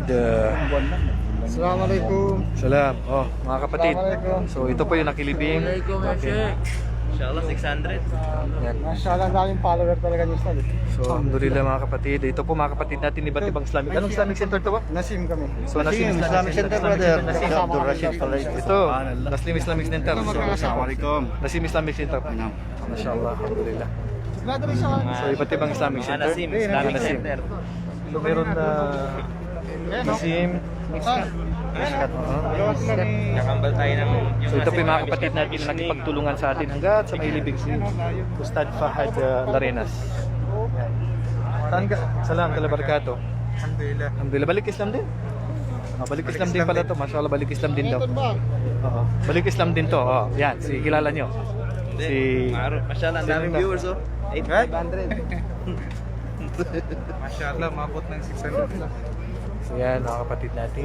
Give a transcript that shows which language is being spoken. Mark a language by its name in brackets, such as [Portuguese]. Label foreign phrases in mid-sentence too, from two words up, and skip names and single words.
[Filipino] Assalamualaikum. salam. Oh, mga kapatid. So ito po yung nakilibing. Okay. Inshallah 600. Yan. Masyaallah, daming follower talaga ni Ustad. So alhamdulillah mga kapatid. Ito po mga kapatid natin ni Iba't Ibang Islamic. Anong Islamic Center to ba? Nasim kami. So Nasim Islamic Center brother. Abdul Rashid Palay. Ito, Nasim Islamic Center. Assalamualaikum. Nasim Islamic Center. Mashallah, alhamdulillah. So Iba't Ibang Islamic Center. Nasim Islamic Nasim. Center. So meron na Nasim. Nakambal tayo ng So ito po yung mga kapatid natin na nakipagtulungan sa atin hanggat sa mailibig si Ustad Fahad Larenas. Saan ka? Salam, kalabarkato. Alhamdulillah. Alhamdulillah, balik Islam din? Balik Islam din pala to. Mashallah, balik Islam din daw. Oo. Balik Islam din to. Oh, yan, si kilala nyo. Si Masyaallah, ang daming viewers oh. 8,500. Masyaallah, mabot ng 600 lang. So yan, mga kapatid natin.